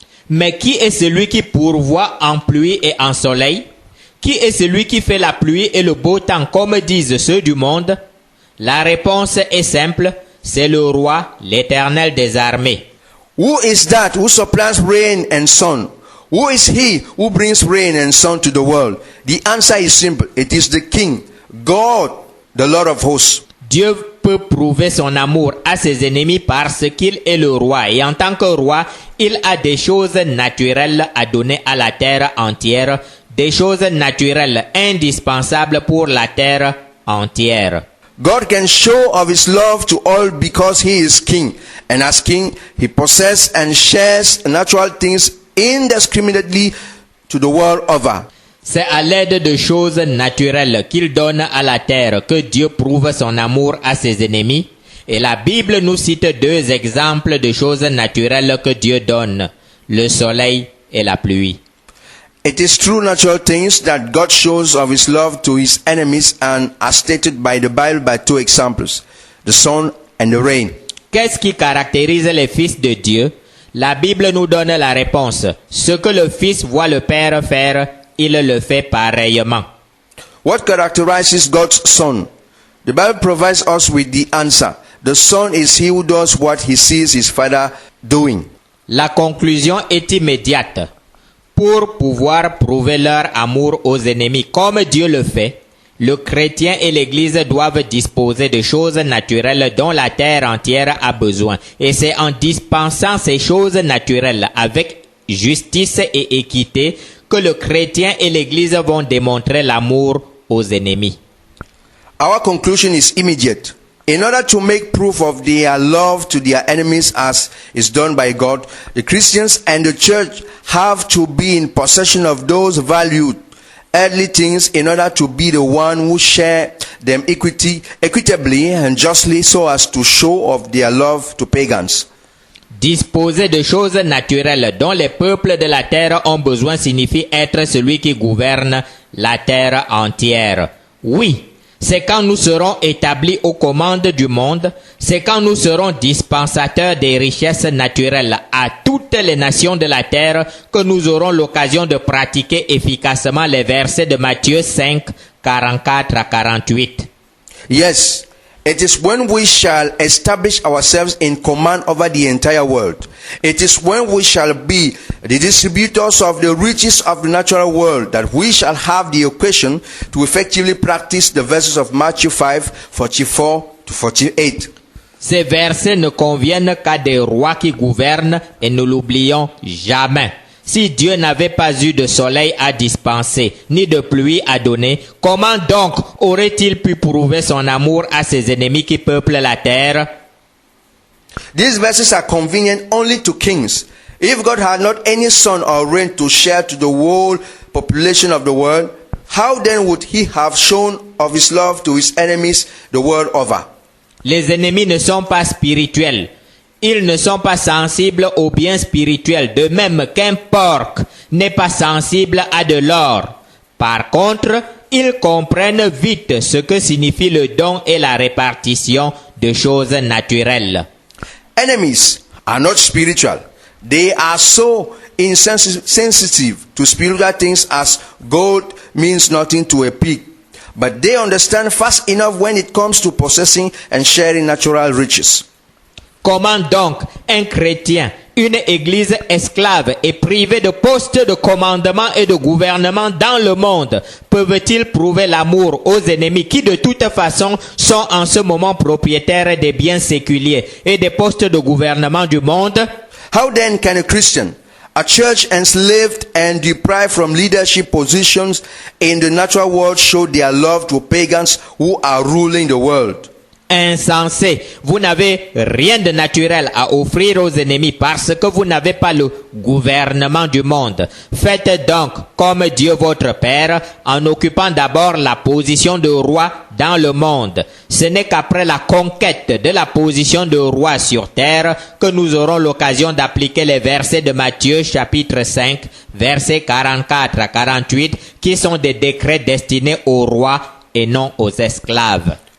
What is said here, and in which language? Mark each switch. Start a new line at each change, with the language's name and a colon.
French: Mais qui est celui qui pourvoit en pluie et en soleil? Qui est celui qui fait la pluie et le beau temps comme disent ceux du monde? La réponse est simple, c'est le roi, l'Éternel des armées.
English: Who is that who supplies rain and sun? Who is he who brings rain and sun to the world? The answer is simple. It is the King, God, the Lord of hosts.
French: Dieu peut prouver son amour à ses ennemis parce qu'il est le roi. Et en tant que roi, il a des choses naturelles à donner à la terre entière, des choses naturelles indispensables pour la terre entière.
English: God can show of his love to all because he is king. And as king, he possesses and shares natural things indiscriminately to the world over.
French: C'est à l'aide de choses naturelles qu'il donne à la terre que Dieu prouve son amour à ses ennemis. Et la Bible nous cite deux exemples de choses naturelles que Dieu donne, le soleil et la pluie.
English: It is true natural things that God shows of his love to his enemies, and are stated by the Bible by two examples, the sun and the rain.
French: Qu'est-ce qui caractérise les fils de Dieu? La Bible nous donne la réponse. Ce que le Fils voit le Père faire, il le fait pareillement.
English: What characterizes God's Son? The Bible provides us with the answer. The Son is he who does what he sees his Father doing.
French: La conclusion est immédiate. Pour pouvoir prouver leur amour aux ennemis comme Dieu le fait, le chrétien et l'Église doivent disposer de choses naturelles dont la terre entière a besoin. Et c'est en dispensant ces choses naturelles avec justice et équité que le chrétien et l'Église vont démontrer l'amour aux ennemis.
English: Our conclusion is immediate. In order to make proof of their love to their enemies as is done by God, the Christians and the church have to be in possession of those valued earthly things in order to be the one who share them equitably and justly so as to show of their love to pagans.
French: Disposer de choses naturelles dont les peuples de la terre ont besoin signifie être celui qui gouverne la terre entière. Oui, c'est quand nous serons établis aux commandes du monde, c'est quand nous serons dispensateurs des richesses naturelles à toutes les nations de la terre que nous aurons l'occasion de pratiquer efficacement les versets de Matthieu 5, 44 à 48.
English: Yes, it is when we shall establish ourselves in command over the entire world. It is when we shall be the distributors of the riches of the natural world that we shall have the occasion to effectively practice the verses of Matthew 5, 44 to 48.
French: Ces versets ne conviennent qu'à des rois qui gouvernent et ne l'oublions jamais. Si Dieu n'avait pas eu de soleil à dispenser, ni de pluie à donner, comment donc aurait-il pu prouver son amour à ses ennemis qui peuplent la terre?
English: These verses are convenient only to kings. If God had not any sun or rain to share to the whole population of the world, how then would he have shown of his love to his enemies the world over?
French: Les ennemis ne sont pas spirituels. Ils ne sont pas sensibles aux biens spirituels, de même qu'un porc n'est pas sensible à de l'or. Par contre, ils comprennent vite ce que signifie le don et la répartition de choses naturelles.
English: Enemies are not spiritual. They are so insensitive to spiritual things as gold means nothing to a pig. But they understand fast enough when it comes to possessing and sharing natural riches.
French: Comment donc un chrétien, une église esclave et privée de postes de commandement et de gouvernement dans le monde peuvent-ils prouver l'amour aux ennemis qui de toute façon sont en ce moment propriétaires des biens séculiers et des postes de gouvernement du monde?
English: How then can a Christian, a church enslaved and deprived from leadership positions in the natural world, show their love to pagans who are ruling the world?
French: Insensé, vous n'avez rien de naturel à offrir aux ennemis parce que vous n'avez pas le gouvernement du monde. Faites donc comme Dieu votre Père en occupant d'abord la position de roi dans le monde. Ce n'est qu'après la conquête de la position de roi sur terre que nous aurons l'occasion d'appliquer les versets de Matthieu chapitre 5, versets 44 à 48 qui sont des décrets destinés aux rois et non aux esclaves.